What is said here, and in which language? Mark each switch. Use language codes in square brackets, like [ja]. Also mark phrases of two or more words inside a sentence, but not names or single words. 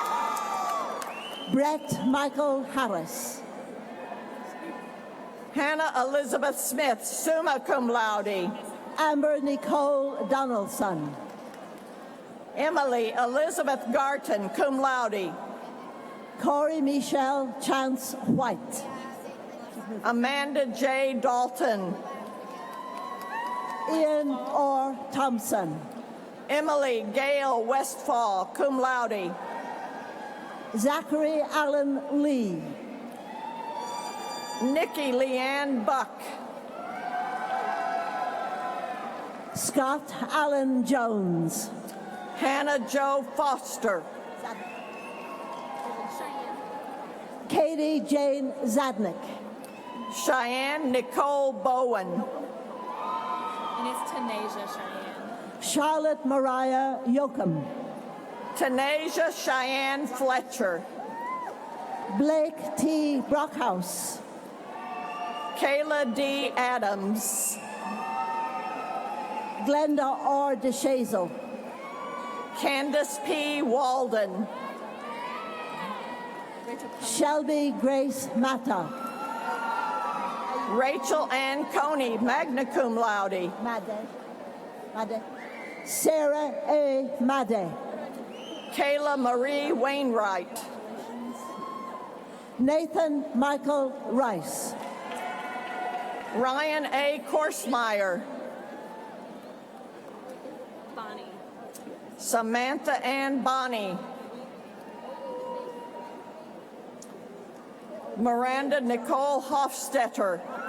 [en] Brett Michael Harris. Hannah Elizabeth Smith, [la] summa cum laude. [en] Amber Nicole Donaldson. Emily Elizabeth Garton, [la] cum laude. [en] Corey Michelle Chance White. Amanda J. Dalton. Ian Orr Thompson. Emily Gail Westfall, [la] cum laude. [en] Zachary Allen Lee. Nikki Leanne Buck. Scott Allen Jones. Hannah Jo Foster. Katie Jane Zadnik. Cheyenne Nicole Bowen. And it's Tanasia Cheyenne. Charlotte Mariah Yoakum. Tanasia Cheyenne Fletcher. Blake T. Brockhouse. Kayla D. Adams. Glenda R. DeShazel. Candace P. Walden. Shelby Grace Mata. Rachel Ann Coney, [la] magna cum laude. [en] Made. Sarah A. Made. Kayla Marie Wainwright. Nathan Michael Rice. Ryan A. Korsmeyer. Bonnie. Samantha Ann Bonney. Miranda Nicole Hofstetter.